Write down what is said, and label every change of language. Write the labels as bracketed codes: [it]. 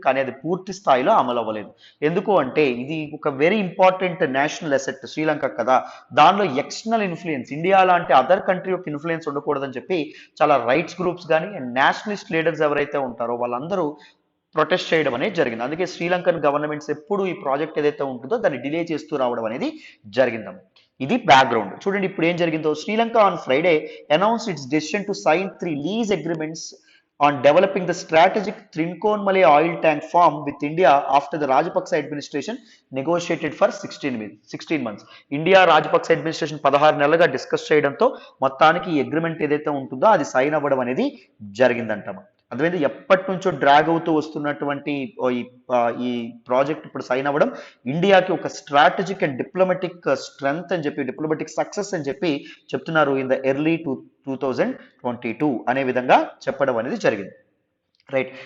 [te] కానీ అది పూర్తి స్థాయిలో అమలు అవ్వలేదు. ఎందుకు అంటే ఇది ఒక very important national asset Sri Lanka కదా, దానిలో ఎక్స్టర్నల్ ఇన్ఫ్లుయెన్స్ ఇండియా లాంటి అదర్ కంట్రీ యొక్క ఇన్ఫ్లుయెన్స్ ఉండకూడదని చెప్పి చాలా రైట్స్ గ్రూప్స్ కానీ అండ్ నేషనలిస్ట్ లీడర్స్ ఎవరైతే ఉంటారో వాళ్ళందరూ ప్రొటెస్ట్ చేయడం అనేది జరిగింది. అందుకే శ్రీలంకన్ గవర్నమెంట్స్ ఎప్పుడు ఈ ప్రాజెక్ట్ ఏదైతే ఉంటుందో దాన్ని డిలే చేస్తూ రావడం అనేది జరిగింది. ఇది బ్యాక్గ్రౌండ్. చూడండి ఇప్పుడు ఏం జరిగిందో. [en] Sri Lanka on Friday announce its decision to sign 3 lease agreements on developing the strategic Trincomalee oil tank farm with India after the Rajapaksa administration negotiated for 16 months. [te] India Rajapaksa administration 16 నెలలుగా డిస్కస్ చేయడంతో మొత్తానికి ఈ అగ్రిమెంట్ ఏదైతే ఉంటుందో అది సైన్ అవ్వడం అనేది జరిగిందంట. అదేవిధంగా ఎప్పటి నుంచో డ్రాగ్ అవుతూ వస్తున్నటువంటి ఈ ఈ ప్రాజెక్ట్ ఇప్పుడు సైన్ అవ్వడం ఇండియాకి ఒక స్ట్రాటజిక్ అండ్ డిప్లొమాటిక్ స్ట్రెంగ్త్ అని చెప్పి, డిప్లొమాటిక్ సక్సెస్ అని చెప్పి చెప్తున్నారు [en] in the early 2022 [te] అనే విధంగా చెప్పడం అనేది జరిగింది. రైట్.